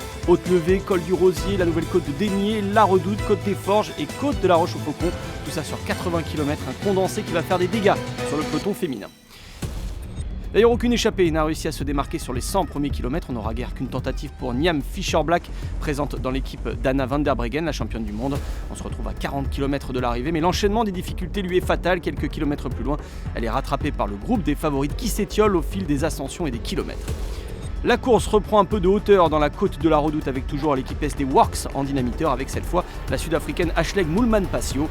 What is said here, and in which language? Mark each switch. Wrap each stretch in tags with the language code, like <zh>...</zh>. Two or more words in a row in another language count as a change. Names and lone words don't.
<fr>Haute-Levée, Col du Rosier, la nouvelle côte de Daigné, la Redoute, Côte des Forges et Côte de la Roche-au-Faucon. Tout ça sur 80 km, un condensé qui va faire des dégâts sur le peloton féminin. D'ailleurs, aucune échappée n'a réussi à se démarquer sur les 100 premiers kilomètres. On n'aura guère qu'une tentative pour Niam Fischer-Black, présente dans l'équipe d'Anna van der Breggen, la championne du monde. On se retrouve à 40 km de l'arrivée, mais l'enchaînement des difficultés lui est fatal. Quelques kilomètres plus loin, elle est rattrapée par le groupe des favorites qui s'étiole au fil des ascensions et des kilomètres. La course reprend un peu de hauteur dans la côte de la Redoute avec toujours l'équipe SD Works en dynamiteur avec cette fois la sud-africaine Ashleigh Moolman-Pasio.</fr>